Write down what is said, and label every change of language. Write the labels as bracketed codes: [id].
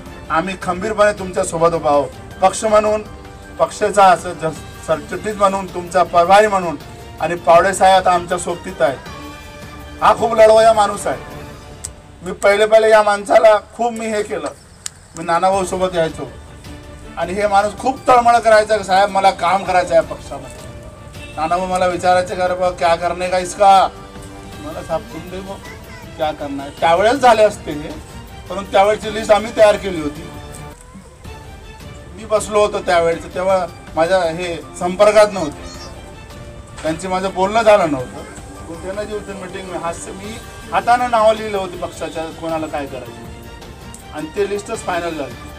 [mr] आम्ही खंबीरपणे तुमच्या सोबत उभा आहोत, पक्ष म्हणून, पक्षाचा सरचिटणीस म्हणून, तुमचा प्रभारी म्हणून, आणि पावडे साहेब आता आमच्या सोबतीत आहेत। हा खूप लढवया माणूस आहे। मी पहिले या माणसाला खूप मी हे केलं, मी नानाभाऊ सोबत यायचो आणि हे माणूस खूप तळमळ करायचा की साहेब मला काम करायचं आहे पक्षामध्ये। नानाभाऊ मला विचारायचे का रे [hi] क्या करने का इसका, [mr] मला साहेब [hi] तुम देखो क्या करना है। [mr] त्यावेळेस झाले असते हे, परंतु त्यावेळेची लिस्ट आम्ही तयार केली होती। मी बसलो होतो त्यावेळेस, तेव्हा माझ्या हे संपर्कात नव्हते, त्यांची माझं बोलणं झालं नव्हतं. त्यांना जी होती मीटिंग मी हाताने नावं लिहिलं होती पक्षाच्या कोणाला काय करायचं, आणि ते लिस्टच फायनल झाली.